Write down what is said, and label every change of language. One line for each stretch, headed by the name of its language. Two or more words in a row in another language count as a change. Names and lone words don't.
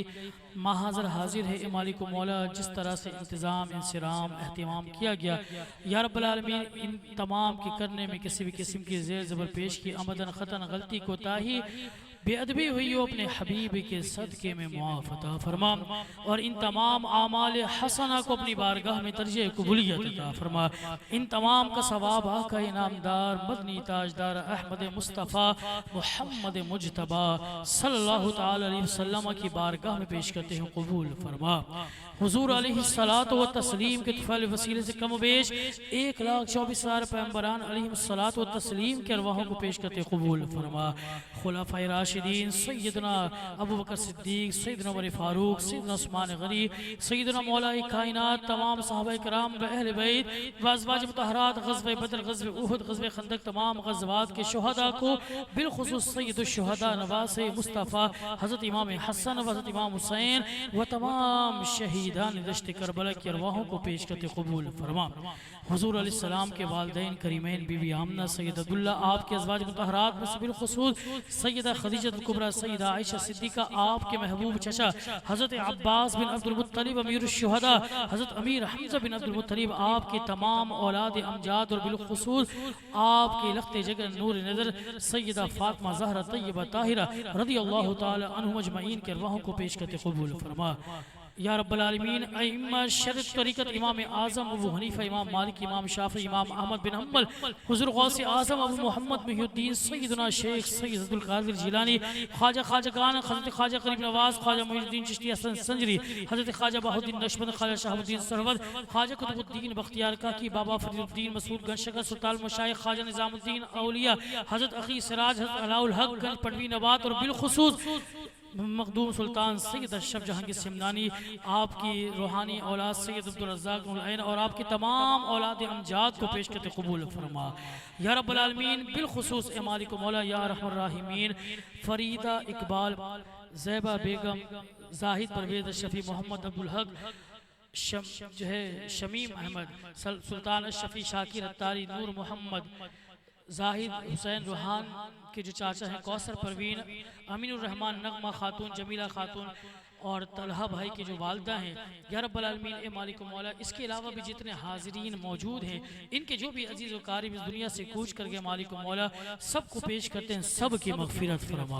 Urdu: ماحضر حاضر ہے اے مالک مولا، جس طرح سے انتظام انصرام اہتمام کیا گیا
Arabic: یا رب العالمین,
Urdu: ان تمام کے کرنے میں کسی بھی قسم کی زیر زبر پیش کی عمداً خطاً غلطی کوتاہی بےادبی ہوئی ہو اپنے حبیب کے صدقے میں معاف عطا فرما اور ان تمام اعمال حسنہ کو اپنی بارگاہ میں درجۂ قبولیت عطا فرما. ان تمام کا ثواب آقا انعامدار مدنی تاجدار احمد مصطفیٰ محمد مجتبیٰ
Arabic: صلی اللہ تعالیٰ علیہ وسلم
Urdu: کی بارگاہ میں پیش کرتے ہیں قبول فرما. حضور
Arabic: علیہ الصلوٰۃ والتسلیم
Urdu: کے طفیل وسیلے سے کم بیش 1,24,000 پیغمبران
Arabic: علیہ الصلوٰۃ والتسلیم
Urdu: کے ارواحوں کو پیش کرتے قبول فرما. خلفائے راشدین سیدنا ابو بکر صدیق، سیدنا عمر فاروق، سیدنا عثمان غنی، سیدنا مولائے کائنات، تمام صحابۂ کرام و اہل بیت و ازواج مطہرات، غزوۂ بدر، غزوۂ احد، غزوۂ خندق، تمام غزوات کے شہدا کو بالخصوص سید الشہدا نواسۂ مصطفیٰ حضرت امام حسن و حضرت امام حسین و تمام شہیدان دشت کربلا کی ارواحوں کو پیش کرتے قبول فرما. حضور علیہ السلام کے والدین کریمین بی بی آمنہ، سید عبداللہ، آپ کے ازواج مطہرات میں سے بالخصوص سیدہ خدیجۃ الکبریٰ، سیدہ عائشہ صدیقہ، آپ کے محبوب چچا حضرت عباس بن عبدالمطلب امیر الشہدا، حضرت امیر حمزہ بن عبدالمطلب، آپ کے تمام اولاد امجاد اور بالخصوص آپ کے لخت جگر نور نظر سیدہ فاطمہ زہرا طیبہ طاہرہ
Arabic: رضی اللہ تعالیٰ عنہم اجمعین
Urdu: کے ارواحوں کو پیش کرتے قبول فرما.
Arabic: یا رب العالمین,
Urdu: ائمہ شرع طریقت امام اعظم ابو حنیفہ، امام مالک، امام شافعی، امام احمد بن حنبل، حضور غوث اعظم ابو محمد محی الدین سیدنا شیخ سید عبدالقادر جیلانی، خواجہ خواجگان حضرت خواجہ قریب نواز, خواجہ معین الدین چشتی حسن سنجری، حضرت خواجہ بہاؤالدین نقشبند، خواجہ شہاب الدین سرود، خواجہ قطب الدین بختیار کاکی، بابا فریدالدین مسعود گنشکر، سلطان مشائخ خواجہ نظام الدین اولیا، حضرت اخی سراج، حضرت علاء الحق گنج پٹوی نوات اور بالخصوص مخدوم سلطان سید اشرف جہانگیر سمنانی، آپ کی روحانی اولاد سید عبدالرزاق ملین اور آپ کی تمام اولاد امجاد کو پیش کرتے قبول فرما.
Arabic: یا رب العالمین,
Urdu: بالخصوص اے مالک مولا
Arabic: یا ارحم الراحمین,
Urdu: فریدہ اقبال، زیبا بیگم، زاہد پرویز شفیع، محمد عبدالحق جو ہے، شمیم احمد، سلطان اشفی، شاکر عطاری، نور محمد، جاہد حسین روحان کے جو چچا ہیں، کوثر پروین، امین الرحمان، نغمہ خاتون، جمیلہ خاتون اور طلحہ بھائی کی جو والدہ ہیں,
Arabic: یا رب العالمین
Urdu: اے مالک مولا، اس کے علاوہ بھی جتنے حاضرین موجود ہیں، ان کے جو بھی عزیز و قریب اس دنیا سے کوچ کر گئے مالک مولا، سب کو پیش کرتے ہیں، سب کی مغفرت فرما.